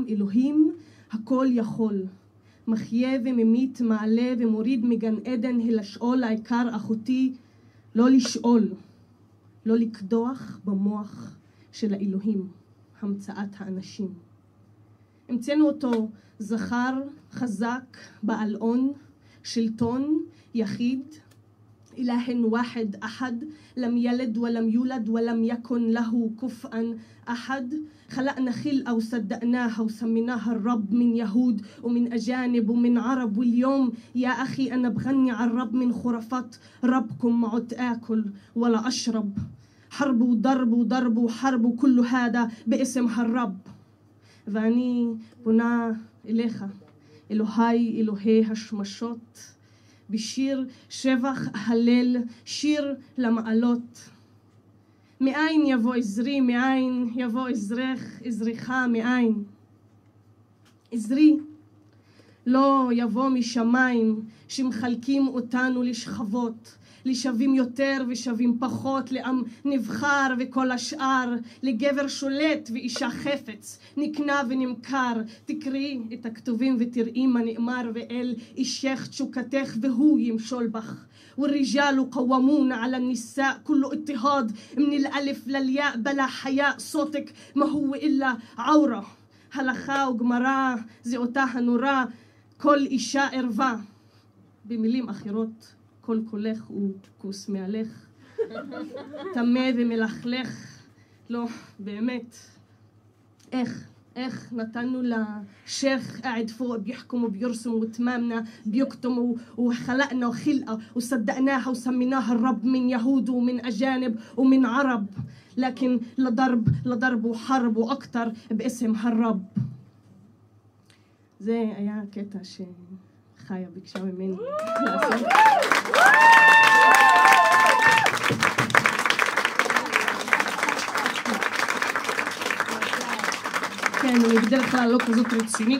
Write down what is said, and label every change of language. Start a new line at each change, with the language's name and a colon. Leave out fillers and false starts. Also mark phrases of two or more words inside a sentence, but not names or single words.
Hebrew: אלוהים הכל יכול, מחיה וממית, מעלה ומוריד מגן עדן אל השאול. העיקר אחותי לא לשאול, לא לקדוח במוח של האלוהים, המצאת האנשים. המצאנו אותו זכר חזק, בעל און, שלטון, יחיד,
Arabic: إله واحد أحد لم يلد ولم يولد ولم يكن له كفءا أحد. خلقنا خلقة وصدقناها وسميناها الرب، من يهود ومن أجانب ومن عرب. واليوم يا أخي أنا بغني على الرب من خرافات ربكم، ما عدت آكل ولا أشرب. حرب وضرب وضرب وحرب وكل هذا باسم هالرب.
Hebrew: ואני פונה אליך, אלוהי אלוהי השמשות, בשיר שבח הלל, שיר למעלות. מאין יבוא עזרי, מאין יבוא עזרך, עזרך מאין. עזרי לא יבוא משמיים שמחלקים אותנו לשכבות, לשווים יותר ושווים פחות, לעם נבחר וכל השאר, לגבר שולט ואישה חפץ, נקנה ונמכר. תקראי את הכתובים ותראי מה נאמר, ואל אישך תשוקתך והוא ימשול בך.
Arabic: والرجال قوامون على النساء، كل اضطهاد من الألف للياء بلا حياء. صوتك ما هو إلا عورة.
Hebrew: הלכה וגמרא זה אותה הנורא, כל אישה ערווה. במילים אחרות, כל קולך הוא כוס מעלך, טמא ומלכלך. לא, באמת, איך נתנו לשייך
Arabic: قاعد فوق بيحكم وبيرسم وتمامنا بيكتم وخلقنا وخلقة وصدقناها وسميناها الرب، من يهود ومن أجانب ومن عرب، لكن لضرب وحرب وأكتر باسم هالرب.
Hebrew: זה היה קטע שחיה ביקשה ממני לעשות. כן, אני בדרך כלל לא כזאת רצינית.